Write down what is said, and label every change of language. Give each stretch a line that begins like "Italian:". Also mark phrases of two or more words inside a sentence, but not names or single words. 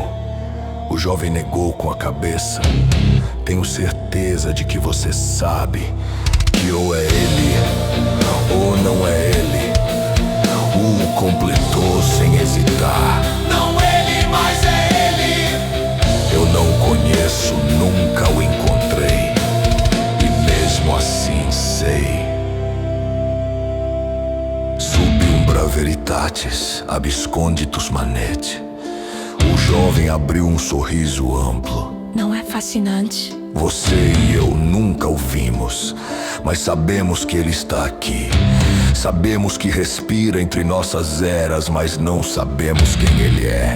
Portuguese: O jovem negou com a cabeça. Tenho certeza de que você sabe que ou é ele ou não é ele. O completou sem hesitar. Não ele, mas é ele. Eu não conheço, nunca o encontrei, e mesmo assim sei.
Latin: Subumbra veritatis, absconditus manete.
Portuguese: O jovem abriu um sorriso amplo. Não é fascinante? Você e eu nunca o vimos, mas sabemos que ele está aqui. Sabemos que respira entre nossas eras, mas não sabemos quem ele é.